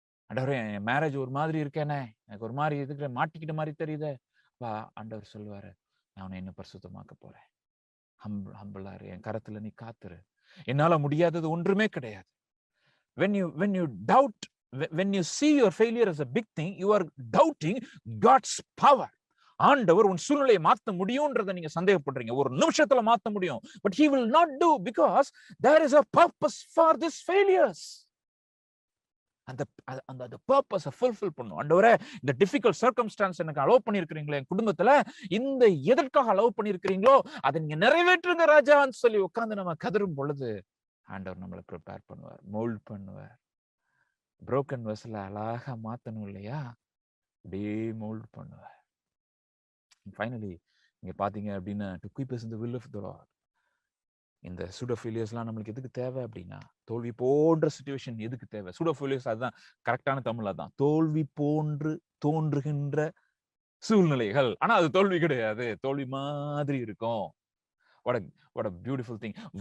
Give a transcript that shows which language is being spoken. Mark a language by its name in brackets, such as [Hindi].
[Tamil] ஆண்டவரே, என் மேரேஜ் ஒரு மாதிரி இருக்கேனே, எனக்கு ஒரு மாதிரி இதுக்கு மாட்டிக்கிட்ட மாதிரி தெரியுதே, ஆண்டவர் சொல்லுவாரு, நான் என்ன பரிசுத்தமாக்க போறேன், ஹம்பிளாரு, என் கரத்துல நீ காத்துரு, என்னால முடியாதது ஒன்றுமே கிடையாது. [English] when you doubt, when you see your failure as a big thing, you are doubting God's power. [Tamil] ஆண்டவர் உன் சூழ்நிலையை மாத்த முடியும்ன்றதை நீங்க சந்தேகப்படுறீங்க. ஒரு நிமிஷத்துல மாத்த முடியும், [English] but he will not do, because there is a purpose for these failures. [Tamil] அந்த பர்பஸை ஃபுல்ஃபில் பண்ணும். ஆண்டவரே, இந்த டிஃபிகல்ட் சர்க்கம்ஸ்டான்ஸ் எனக்கு அலோவ் பண்ணிருக்கிறீங்களே, என் குடும்பத்துல இந்த எதற்காக அலோவ் பண்ணிருக்கிறீங்களோ அதை நீங்க நிறைவேற்றுங்க ராஜான்னு சொல்லி உட்கார்ந்து நம்ம கதரும் பொழுது ஆண்டவர் நம்மளை ப்ரிப்பேர் பண்ணுவார், மோல்ட் பண்ணுவார். புரோக்கன் வெசல அழகா மாத்தணும் இல்லையா, அப்படியே மோல்ட் பண்ணுவார். [English] finally [Tamil] நீங்க பாத்தீங்க அப்படின்னா, [English] To keep us in the will of the Lord. [Tamil] இந்த சூடோஃபிலியஸ்லாம் நம்மளுக்கு எதுக்கு தேவை அப்படின்னா, தோல்வி போன்ற சிச்சுவேஷன் எதுக்கு தேவை? சூடோஃபிலியஸ் அதுதான் கரெக்டான தமிழ், அதான் தோல்வி போன்று தோன்றுகின்ற சூழ்நிலைகள். ஆனா அது தோல்வி கிடையாது, தோல்வி மாதிரி இருக்கும். [English] what a beautiful thing.